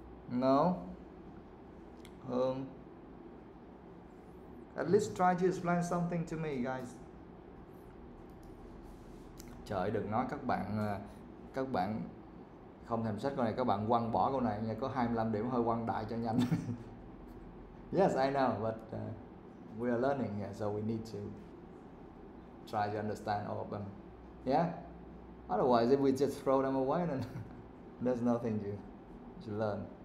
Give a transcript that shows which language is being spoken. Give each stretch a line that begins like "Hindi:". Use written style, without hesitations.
English: No. Hương. At least try to explain something to me, guys.
Vietnamese: Trời, đừng nói các bạn không thèm sách câu này, các bạn quăng bỏ câu này nha, có 25 điểm hơi quăng đại cho nhanh.
English: Yes, I know, but we are learning here, so we need to try to understand all of them. Yeah? Otherwise, if we just throw them away, then there's nothing to learn.